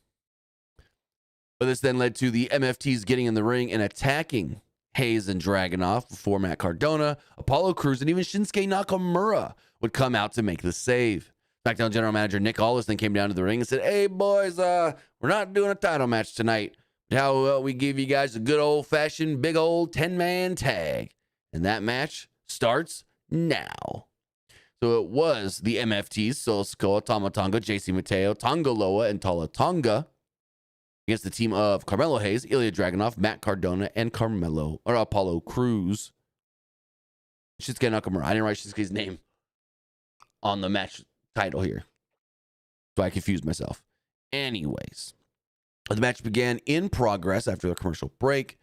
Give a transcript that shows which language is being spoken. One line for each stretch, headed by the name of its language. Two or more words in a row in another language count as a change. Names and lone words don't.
English: But this then led to the MFTs getting in the ring and attacking Hayes and Dragunov before Matt Cardona, Apollo Crews, and even Shinsuke Nakamura would come out to make the save. SmackDown General Manager Nick Aldis then came down to the ring and said, hey, boys, we're not doing a title match tonight. How about we give you guys a good old-fashioned big old 10-man tag? And that match starts now. So it was the MFTs, Solo Sikoa, Tama Tonga, JC Mateo, Tonga Loa, and Tala Tonga against the team of Carmelo Hayes, Ilya Dragunov, Matt Cardona, and Apollo Crews. Shinsuke Nakamura. I didn't write Shinsuke's name on the match title here, so I confused myself. Anyways, the match began in progress after the commercial break.